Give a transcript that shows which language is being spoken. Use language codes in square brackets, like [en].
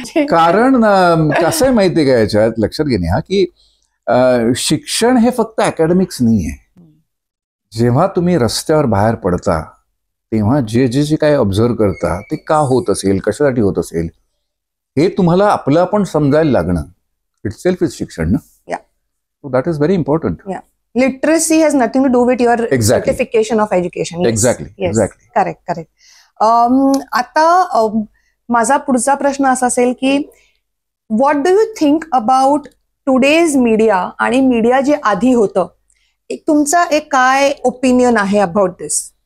[mr] कारण कसं आहे माहितीये का, याच्यात लक्षात घेणे हा की शिक्षण हे फक्त अकॅडमिक्स नाही आहे. जेव्हा तुम्ही रस्त्यावर बाहेर पडता तेव्हा जे काही ऑब्झर्व करता ते का होत असेल, कशासाठी होत असेल, हे तुम्हाला आपलं आपण समजायला लागणं, [en] itself is [mr] शिक्षण ना. [en] That is very important. Literacy has nothing to do with your certification of education. Exactly. [mr] Correct. आता माझा पुढचा प्रश्न असा असेल की [en] what do you think about today's media [mr] आणि मीडिया जे आधी होतं, तुमचा एक काय ओपिनियन आहे [en] About this?